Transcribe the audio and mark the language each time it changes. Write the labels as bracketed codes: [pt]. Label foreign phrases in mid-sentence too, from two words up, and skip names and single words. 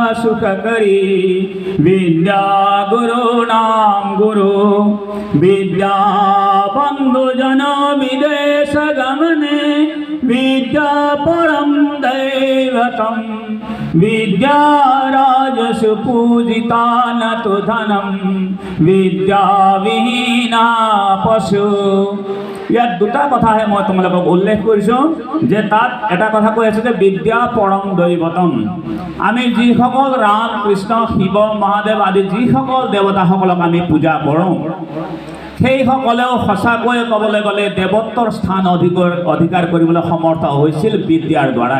[sa] सुखकरी विद्या गुरूणां गुरु विद्या बन्धुजन विदेशगमने विद्या परं दैवतं विद्या राजसु पूजिता न तु धनं विद्या विहीना पशु। [as] ইয়াত দুটা কথাহে মই তোমালোকক উল্লেখ কৰিছোঁ যে তাত এটা কথা কৈ আছে যে [sa] বিদ্যা পৰম দৈৱতম। [as] আমি যিসকল ৰাম কৃষ্ণ শিৱ মহাদেৱ আদি যিসকল দেৱতাসকলক আমি পূজা কৰোঁ সেইসকলেও সঁচাকৈ ক'বলৈ গ'লে দেৱত্বৰ স্থান অধিকাৰ কৰিবলৈ সমৰ্থ হৈছিল বিদ্যাৰ দ্বাৰাই।